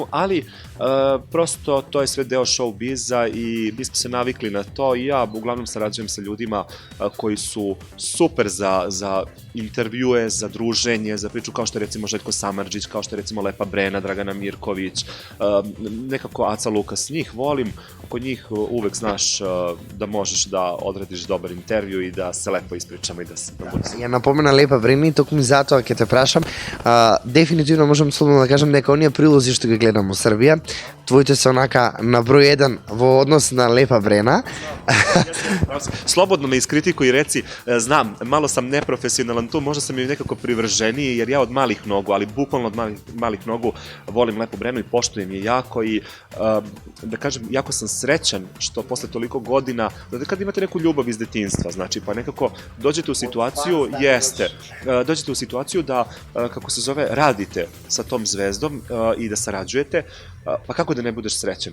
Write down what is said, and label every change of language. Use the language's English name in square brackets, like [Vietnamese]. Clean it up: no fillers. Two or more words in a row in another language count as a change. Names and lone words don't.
[Serbian] ali prosto to je sve deo show-biza i mi smo se navikli na to i ja uglavnom sarađujem sa ljudima koji su super za intervjue, za druženje, za priču, kao što je recimo Željko Samardžić, kao što je recimo Lepa Brena, Dragana Mirković, nekako Aca Lukas, njih volim, kod njih uvek znaš da možeš da odradiš dobar intervju i da se lepo ispričamo i da se... [Macedonian] Ја напомена Лепа Брена и токму затоа ќе те прашам, дефинитивно можам слободно да кажам дека оние прилози што ги гледам во Србија, твоите се онака на број 1 во однос на Лепа Брена. [Serbian] Slobodno me iskritikuj i reci, znam, malo sam neprofesionalan tu, možda sam i nekako privrženiji, jer ja od malih nogu, ali bukvalno od malih nogu volim Lepu Brenu i poštujem je jako i, da kažem, jako sam srećan što posle toliko godina, da kad imate neku ljubav iz detinjstva, znači, pa nekako dođete u situaciju, dođete u situaciju da, kako se zove, radite sa tom zvezdom i da sarađujete, pa kako da ne budeš srećan?